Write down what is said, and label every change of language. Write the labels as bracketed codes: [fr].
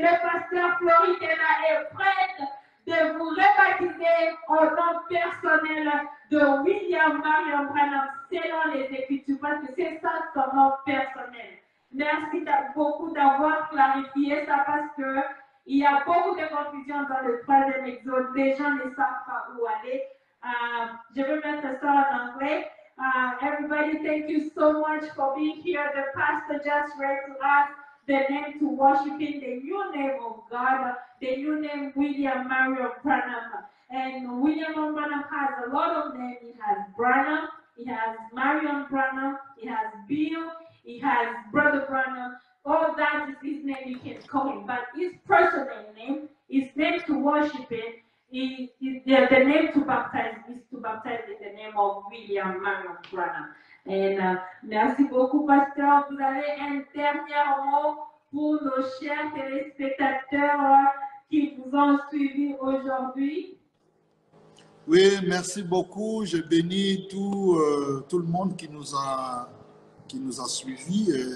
[fr] Le pasteur Floritena est prêt de vous rebaptiser au nom personnel de William Marion Branham selon les Écritures, parce que c'est ça son nom personnel. Merci beaucoup d'avoir clarifié ça parce que il y a beaucoup de confusion dans le troisième exode. Les gens ne savent pas où aller. Je vais mettre ça en anglais. [en] Everybody, thank you so much for being here. The pastor just read to us the name to worship in the new name of God, the new name William Marion Branham. And William Branham has a lot of names. He has Branham, he has Marion Branham, he has Bill, he has Brother Branham. All that is his name, you can call him. But his personal name, his name to worship in, the name to baptize is to baptize in the name of William Marion Branham. [fr] And merci beaucoup, pasteur. Vous avez un dernier mot pour nos chers téléspectateurs qui vous ont suivis aujourd'hui. Oui, merci beaucoup. Je bénis tout le monde qui nous a suivis.